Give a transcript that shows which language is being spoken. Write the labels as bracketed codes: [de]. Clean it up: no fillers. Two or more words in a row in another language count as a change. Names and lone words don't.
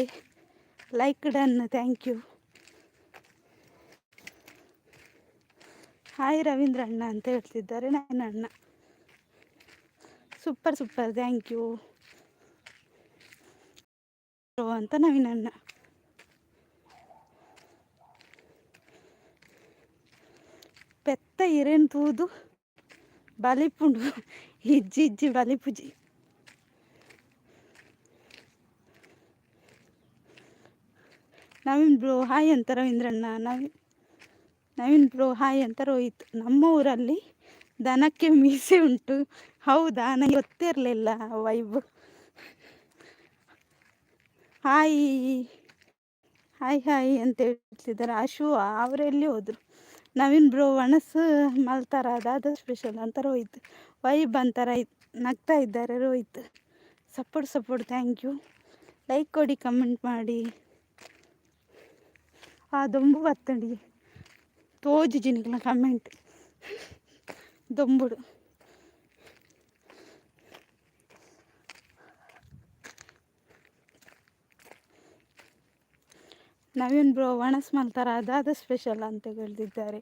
[en] Like done, thank you. [kn] ಹಾಯ್ ರವೀಂದ್ರ ಅಣ್ಣ ಅಂತ ಹೇಳ್ತಿದ್ದಾರೆ ನವೀನ್ ಅಣ್ಣ. ಸೂಪರ್ ಸೂಪರ್, [en] thank you [kn] ಅಂತ ನವೀನ್ ಅಣ್ಣ. [tcy] ಪೆತ್ತ ಇರೇನು ತೂದು ಬಲಿಪುಂಡು ಇಜ್ಜಿ ಬಲಿಪುಜಿ. [kn] ನವೀನ್ ಬ್ರೋ ಹಾಯ್ ಅಂತ ರವೀಂದ್ರಣ್ಣ. ನವೀನ್ ಬ್ರೋ ಹಾಯ್ ಅಂತ ರೋಹಿತ್. ನಮ್ಮ ಊರಲ್ಲಿ ದನಕ್ಕೆ ಮೀಸೆ ಉಂಟು. ಹೌದಾ? ನನಗೆ ಗೊತ್ತಿರಲಿಲ್ಲ ವೈಬ್. [en] hi hi hi [kn] ಅಂತ ಹೇಳ್ತಿದ್ದಾರೆ. ಅಶು ಅವರೆಲ್ಲಿ ಹೋದರು? [tcy] ನವೀನ್ ಬ್ರೋ ಒಣಸು ಮಲ್ತಾರ ಅದಾದ ಸ್ಪೆಷಲ್ ಅಂತ ರೋಹಿತ್. [kn] ವೈಬ್ ಅಂತಾರ ನಗ್ತಾ ಇದ್ದಾರೆ ರೋಹಿತ್. ಸಪೋರ್ಟ್ [en] thank you. [kn] ಲೈಕ್ ಕೊಡಿ, ಕಮೆಂಟ್ ಮಾಡಿ. [tcy] ದೊಂಬು ಬತ್ತಂಡಿ ತೋಜು ಜಿನಿಗಳ ಕಮೆಂಟ್ ದೊಂಬುಡು. ನವೀನ್ ಬ್ರೋ ಒಣಸ್ ಮಲ್ತಾರ ಅದಾದ ಸ್ಪೆಷಲ್ [kn] ಅಂತ ಹೇಳ್ತಿದ್ದಾರೆ.